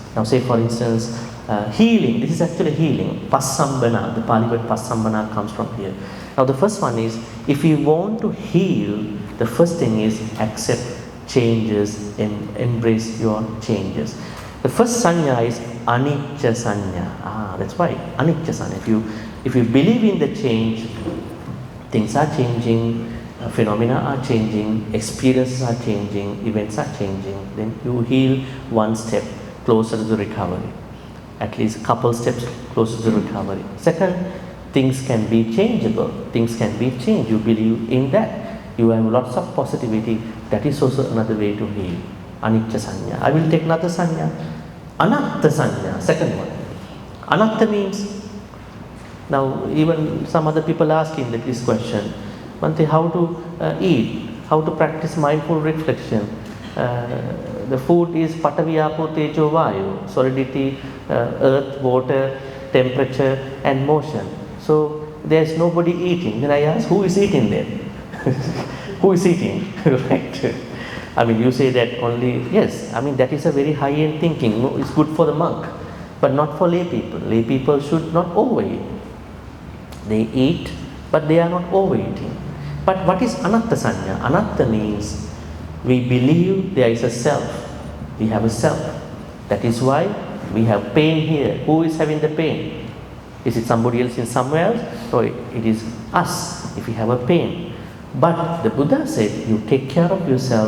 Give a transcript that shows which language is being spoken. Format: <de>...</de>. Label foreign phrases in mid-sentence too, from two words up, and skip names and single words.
<en>Now say for instance, healing, this is actually healing. Passambana, the Pali word Passambana comes from here. Now the first one is, if you want to heal, the first thing is accept changes and embrace your changes. The first sanya is</en> <pi>anicca sanya.</pi> <en>That's why</en> <pi>anicca sanya.</pi> <en>If you believe in the change, things are changing, phenomena are changing, experiences are changing, events are changing, then you heal one step closer to the recovery. At least a couple steps closer to the recovery. Second, things can be changeable, things can be changed. You believe in that. You have lots of positivity. That is also another way to heal.</en> <pi>Anicca sanya.</pi> <en>I will take another sanya.</en> <pi>Anatta sanya,</pi> <en>second one. Anatta means, now even some other people asking this question, Bhante, how to eat, how to practice mindful reflection. The food is</en> <pi>Patavi, Apo, Tejo, Vayu,</pi> <en>solidity, earth, water, temperature and motion. So there is nobody eating. Then I ask, who is eating then? Who is eating? Right? I mean, you say that only, yes, I mean that is a very high-end thinking. No, it's good for the monk, but not for lay people. Lay people should not overeat. They eat, but they are not overeating. But what is</en> <pi>anatta sanya?</pi> <en>Anatta means we believe there is a self. We have a self. That is why we have pain here. Who is having the pain? Is it somebody else in somewhere else? No, it is us if we have a pain. But the Buddha said, you take care of yourself.</en>